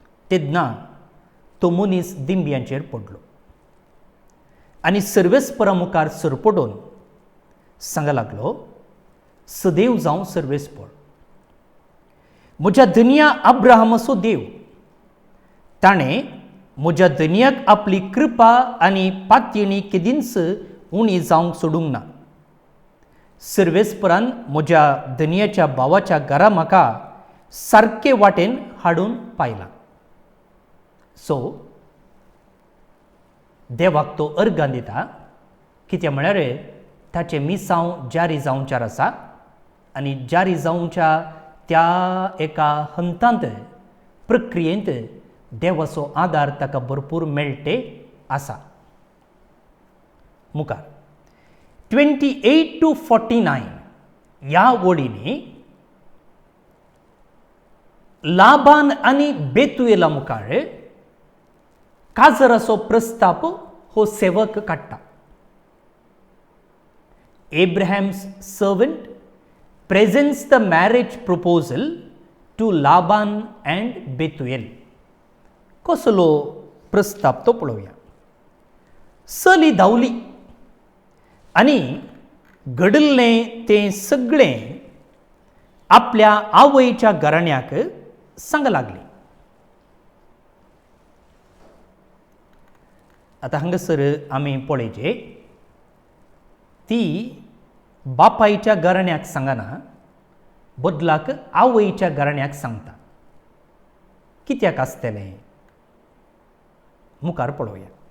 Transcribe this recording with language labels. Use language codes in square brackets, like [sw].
[gom] तेन्ना तो मनीस दिंब्यांचेर पडलो आनी सर्वेस्परा मुखार सरपडून सांगूंक लागलो, सदैव जावं सर्वेस्पर, म्हज्या धन्या अब्राहमाचो देव, ताणें म्हज्या धन्याक आपली कृपा आनी पातयणी केदींच उणी जावंक सोडूंक ना. सर्वेस्परान म्हज्या धन्याच्या भावाच्या घरा म्हाका सारके वाटेन हाडून पायला. सो देवाक तो अर्गां दिता, कित्याक म्हळ्यार ताचें मिसांव जारी जावंचार आसा आनी जारी जावंच्या त्या एका हंतांत प्रक्रियेंत देवाचो आदार ताका भरपूर मेळटे आसा. मुखार 28 to 49 ह्या वळींनी लाबान आनी बेतुएला मुखार काजराचो प्रस्ताप हो सेवक काडटा. [en] Abraham's servant presents the marriage proposal to Laban and Bethuel. [gom] कसलो प्रस्ताप तो पळोवया. चली धांवली आनी घडल्लें तें सगळें आपल्या आवयच्या घराण्याक सांग लागली. आतां हांगासर आमी पळयचे, ती बापायच्या घराण्याक सांगना, बदलाक आवयच्या घराण्याक सांगता. कित्याक आसतलें? मुखार पळोवया.